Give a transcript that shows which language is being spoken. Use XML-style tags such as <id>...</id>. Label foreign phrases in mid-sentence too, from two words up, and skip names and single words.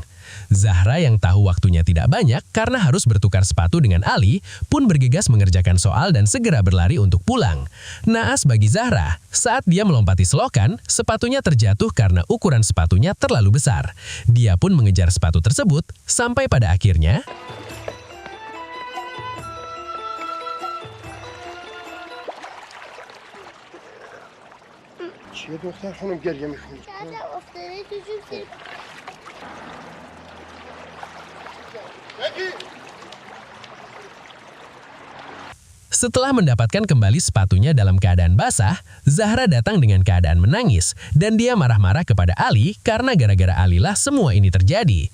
<id>Zahra yang tahu waktunya tidak banyak karena harus bertukar sepatu dengan Ali pun bergegas mengerjakan soal dan segera berlari untuk pulang. Naas bagi Zahra, saat dia melompati selokan, sepatunya terjatuh karena ukuran sepatunya terlalu besar. Dia pun mengejar sepatu tersebut sampai pada akhirnya</id> <fa>چیه دختر خانم گریه میکنی؟ شاید افتاده تو جوب.</fa> <id>Setelah mendapatkan kembali sepatunya dalam keadaan basah, Zahra datang dengan keadaan menangis dan dia marah-marah kepada Ali karena gara-gara Ali lah semua ini terjadi.</id>